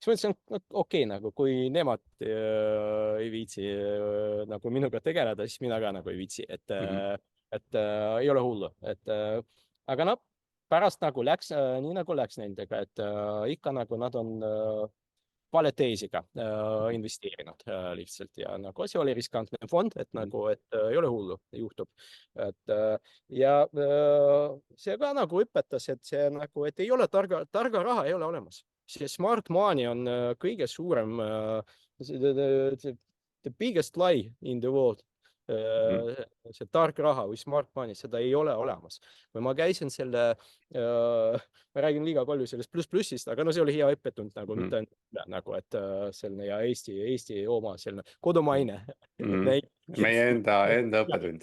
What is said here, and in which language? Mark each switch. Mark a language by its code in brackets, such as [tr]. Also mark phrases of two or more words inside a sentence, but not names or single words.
[et] siis mõtlesin, okei, nagu kui nemad ei viitsi nagu minuga tegeleda, siis mina ka nagu ei viitsi, et ei ole hullu, aga noh, pärast nagu läks nii nagu läks nendega, et ikka nagu nad on vale teisiga investeerinud lihtsalt ja nagu see oli riskantne fond, et nagu, et ei ole hullu, juhtub. Et ja see ka nagu õpetas, et see nagu, et ei ole targa raha ei ole olemas. See [en] smart money [et] on kõige suurem, [en] the biggest lie in the world. [et] See tark raha või [en] smart money, [et] seda ei ole olemas. Või ma käisin selle, ma räägin liiga palju sellest plussist, aga no see oli hea õppetund nagu, mitte nagu, et selline ja Eesti oma selline kodumaine. Meie enda õppetund.